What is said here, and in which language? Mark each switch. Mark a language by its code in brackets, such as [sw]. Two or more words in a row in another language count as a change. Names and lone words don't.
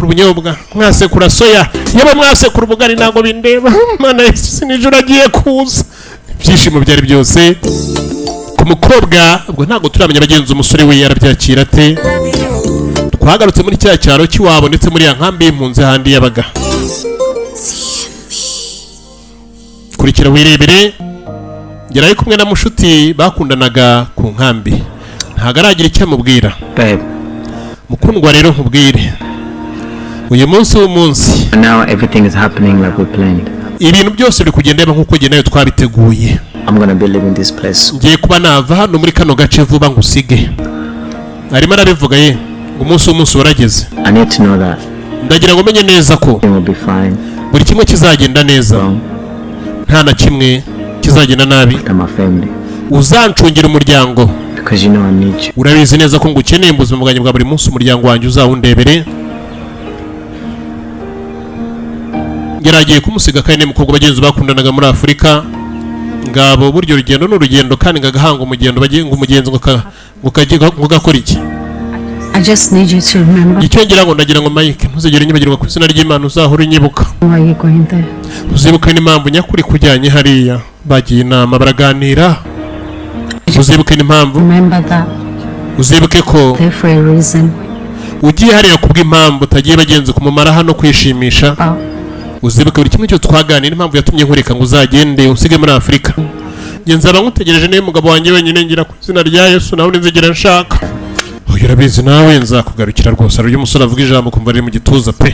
[rw] ubunyobwa mwasekura soya yaba mwasekura ubugari ntago bindeba mana Yesu nijoro agiye kuza ibyishimo byari byose ku mukobwa ubwo ntago turamenya bagenzi umusore we yarabyakira ate twagarutse muri cya cyaro cy'iwabo ndetse muri ya nkambi y'impunzi handi yabaga kurikira wirebere yari kumwe na mushuti bakundanaga ku nkambi ntago aragira icyo amubwira Babe, mukundwa rero nkubwire uyu munsi w'umunsi [en] now everything is happening like we planned. [rw] ibintu byose biri kugenda nk'uko njye nayo twabiteguye [en] I'm gonna be leaving this place. [rw] ngiye kuba nava hano muri kano gace vuba ngusige arimo arabivuga ye ngo umunsi w'umunsi warageze [en] I need to know that [rw] ndagira ngo umenye neza ko [en] everything will be fine. [rw] buri kimwe kizagenda neza nta na kimwe kizagenda nabi [en] And my family, [rw] uzancungira umuryango [en] because you know I need you. [rw] urabizi neza ko ngukeneye mu buzima bwanjye bwa buri munsi umuryango wanjye uzawundebere yaragiye kumusiga kandi n'umukobwa bagenzi bakundanaga muri Afurika ngabo buryo rugendo n'urugendo kandi ngagahanga umugendo bagiye ngo umugenzi ngo gakora iki [en] I just need you to remember. [rw] icyo ngira ngo ndagira ngo Mike ntuzigere nyibagirwa ku izina ry'Imana uzahora unyibuka. [en] Why you going there? [rw] Uzibuke n'impamvu nyakuri kujyanye hariya bagiye inama baraganira. Uzibuke n'impamvu. [en] Remember that. [rw] Uzibuke ko [en] There for a reason. [rw] ugiye hariya kubw'impamvu utagiye bagenze kumumara hano kwishimisha. Uzibuke buri kimwe cyo twaganira impamvu yatumye nkureka ngo uzagende usige muri Afurika. Nzaba nkutegereje niyo mugabo wanjye wenyine ngira ku izina rya Yesu nawe nzigera nshaka. Oya urabizi nawe nzakugarukira rwose. Ari umusore avuga ijambo kumva ari mu gituza pe.